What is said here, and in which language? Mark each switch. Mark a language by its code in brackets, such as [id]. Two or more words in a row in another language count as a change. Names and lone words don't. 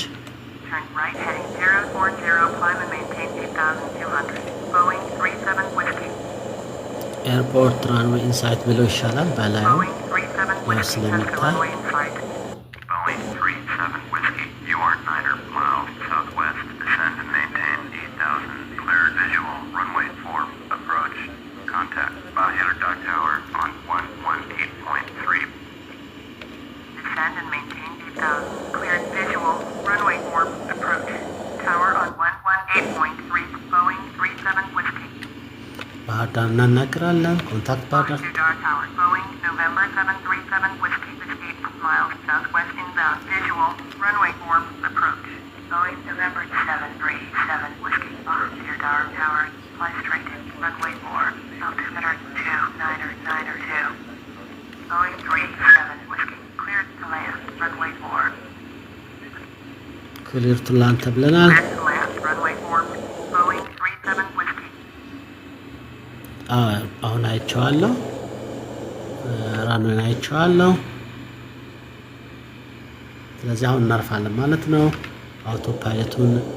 [en] Turn right heading 040, climb and maintain 8,200. Boeing 37 Whiskey. airport runway in sight [am] ብሎ ይሻላል በላይ [en] Boeing 37 Whiskey, check the runway in sight. Boeing 37 Whiskey, you are 9 miles southwest, descend and maintain 8,000, clear visual, runway 4, approach, contact, Bahier Dock Tower on 118.3. Descend and maintain 8,000, cleared visual, runway 4, approach, tower on 118.3, Boeing 37 Whiskey. [am] ባህር ዳር እናናግራለን። ኮንታክት ባህር ዳር። [en] To Dar Tower, Boeing November 737 Whiskey, 8 miles southwest inbound, visual, runway 4, approach. Boeing November 737 Whiskey, to Dar Tower, fly straight in, runway 4, altimeter 2992. Boeing 37 Whiskey, cleared to land, runway 4. clear to land [am] ተብለናል። [en] Cleared to land, runway 4, Boeing 37 Whiskey. [am] አሁን አይቼዋለሁ፣ ራንዌይን አይቼዋለሁ። ስለዚህ አሁን እናርፋለን ማለት ነው። አውቶ ፓይለቱን